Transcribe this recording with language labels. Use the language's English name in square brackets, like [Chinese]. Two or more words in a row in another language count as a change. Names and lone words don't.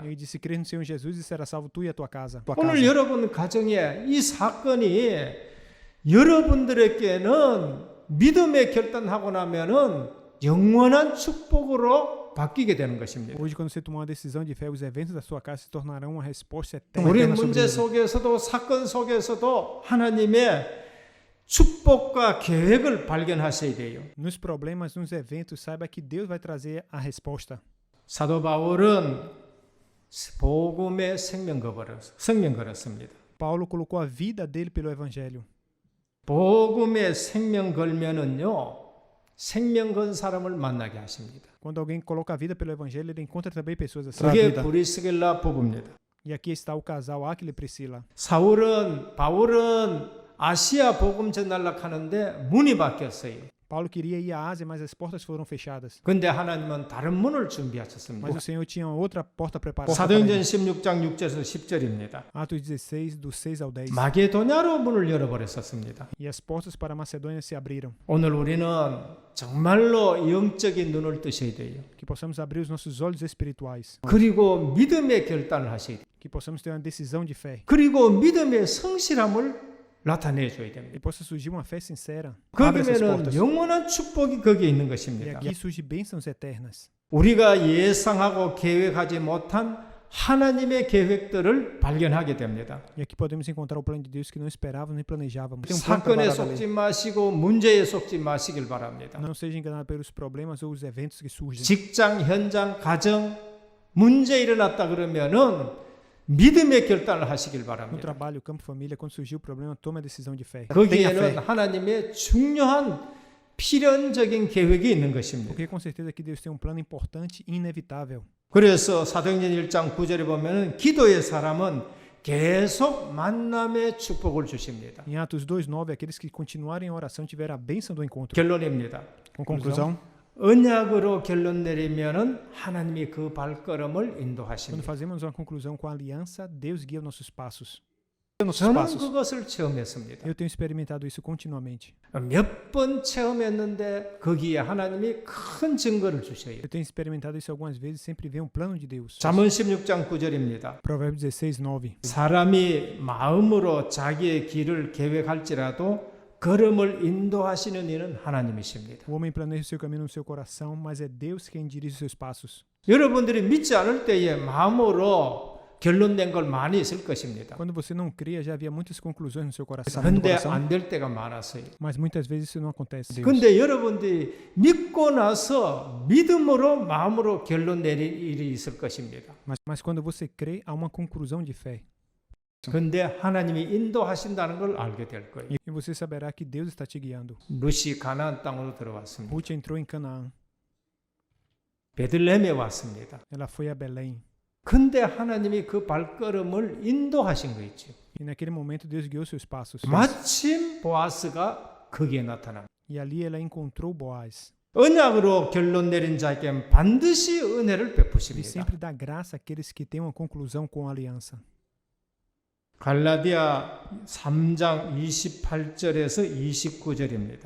[Portuguese] Ele disse: crer no Senhor Jesus e será salvo tu e a tua casa. [Korean] 오늘 여러분 가정에 이 사건이 여러분들에게는 믿음의 결단하고 나면은 영원한 축복으로 바뀌게 되는 것입니다. [Portuguese] Hoje, quando você tomar uma decisão de fé, os eventos da sua casa se tornarão uma resposta eterna. [Korean] 우리 문제 속에서도 사건 속에서도 하나님의 축복과 계획을 발견하셔야 돼요. [Portuguese] Nos problemas, nos eventos, saiba que Deus vai trazer a resposta. [Korean] 사도 바울은 복음의 생명 걸었습니다. [Portuguese] Paulo colocou a vida dele pelo evangelho. [Korean] 복음의 생명 걸면은요, 생명 건 사람을 만나게 하십니다. [Portuguese] Quando alguém coloca a vida pelo evangelho, ele encontra também pessoas assim. [Korean] 그게 브리스길라 부부입니다. [Portuguese] E aqui está o casal Aquila e Priscila. [Korean] 바울은 아시아 복음 전달락 하는데 문이 바뀌었어요. [Portuguese] Paulo queria ir à Ásia, mas as portas foram fechadas. [Korean] 근데 하나님은 다른 문을 [Portuguese] Mas [Korean] 준비하셨습니다. [Portuguese] o Senhor tinha outra porta preparada. [Korean] 사도행전 16장 6절에서 10절입니다. [Portuguese] Atos 16, do 6 ao 10. [Korean] 마게도냐로 문을 열어버렸었습니다. [Portuguese] E as portas para a Macedônia se abriram. [Korean] 오늘 우리는 정말로 영적인 눈을 뜨셔야 돼요. [Portuguese] Que possamos abrir os nossos olhos espirituais. [Korean] 그리고 믿음의 결단을 하셔야 돼요. [Portuguese] Que possamos ter uma decisão de fé. [Korean] 그리고 믿음의 성실함을 나타내줘야 [Portuguese] E [Korean] 됩니다. [Portuguese] possa surgir uma fé sincera. Abre essas [Korean] 그러면은 [Portuguese] portas. [Korean] 영원한 축복이 거기에 있는 [Portuguese] E [Korean] 것입니다. [Portuguese] aqui surgem bênçãos eternas. [Korean] 우리가 예상하고 계획하지 못한 하나님의 계획들을 발견하게 됩니다. [Portuguese] E aqui podemos encontrar o plano de Deus que não esperávamos nem planejávamos. Tem plano [Korean] 사건에 [Portuguese] preparado [Korean] 속지 [Portuguese] ali. [Korean] 마시고 문제에 속지 마시길 바랍니다. [Portuguese] Não seja enganado pelos problemas ou os eventos que surgem. [Korean] 직장, 현장, 가정 문제 일어났다 그러면은 믿음의 결단을 하시길 [Portuguese] No [Korean] 바랍니다. [Portuguese] trabalho, campo, família, quando surgiu o problema, tome a decisão de fé. [Korean] 거기에는 하나님의 중요한 필연적인 계획이 있는 것입니다. [Portuguese] Porque com certeza que Deus tem um plano importante e inevitável. [Korean] 그래서 사도행전 1장 9절에 보면은 기도의 사람은 계속 만남의 축복을 주십니다. [Portuguese] Em Atos 2:9, aqueles que continuarem em oração tiveram a bênção do encontro. [Korean] 결론입니다. [Portuguese] Conclusão. [Korean] 언약으로 결론 내리면은 하나님이 그 발걸음을 [Portuguese] Quando [Korean] 인도하십니다. [Portuguese] fazemos uma conclusão com a aliança, Deus guia nossos passos. [Korean] 저는 그것을 체험했습니다. [Portuguese] Eu tenho experimentado isso continuamente. [Korean] 몇 번 체험했는데 거기에 하나님이 큰 증거를 주셔요. [Portuguese] Eu tenho experimentado isso algumas vezes, sempre vem um plano de Deus. [Korean] 잠언 16장 9절입니다. [Portuguese] Provérbios 16:9. [Korean] 사람이 마음으로 자기의 길을 계획할지라도 걸음을 인도하시는 이는 하나님이십니다. [Portuguese] O homem planeja o seu caminho no seu coração, mas é Deus quem dirige os seus passos. [Korean] 여러분들이 믿지 않을 때에 마음으로 결론된 걸 많이 있을 것입니다. [Portuguese] Quando você não cria, já havia muitas conclusões no seu coração. [Korean] 근데 안 될 때가 많았어요. [Portuguese] Mas muitas vezes isso não acontece. Deus. [Korean] 근데 여러분들이 믿고 나서 믿음으로 마음으로 결론 내릴 일이 있을 것입니다. [Portuguese] Mas quando você crê, há uma conclusão de fé. [Korean] 근데 하나님이 인도하신다는 걸 알게 될 거예요. [Portuguese] E você saberá que Deus está te guiando. [Korean] 룻이 가나안 땅으로 들어왔습니다. [Portuguese] Ruth entrou em Canaã. [Korean] 베들레헴에 왔습니다. [Portuguese] Ela foi a Belém. [Korean] 근데 하나님이 그 발걸음을 인도하신 거 있죠. [Portuguese] E naquele momento Deus guiou seus passos. [Korean] 마침 보아스가 거기에 나타납니다. [Portuguese] E ali ela encontrou Boaz. [Korean] 언약으로 결론 내린 자에게 반드시 은혜를 [Portuguese] E [Korean] 베푸십니다. [Portuguese] sempre dá graça àqueles que têm uma conclusão com a aliança. [Korean] 갈라디아 3장 28절에서 29절입니다.